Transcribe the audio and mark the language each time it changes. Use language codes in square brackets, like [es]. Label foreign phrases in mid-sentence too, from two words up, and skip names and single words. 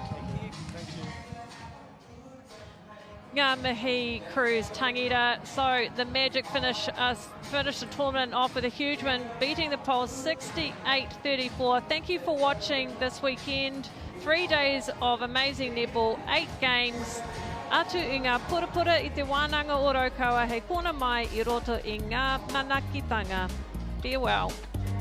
[mi] Ngā mihi, Cruz Tangita. [en] So the Magic finished the tournament off with a huge win, beating the Poles 68-34. Thank you for watching this weekend. 3 days of amazing netball, 8 games. [mi] Atu i ngā purapura i Te Wānanga o Raukawa, hei kona mai i roto i ngā manakitanga. [en] Farewell.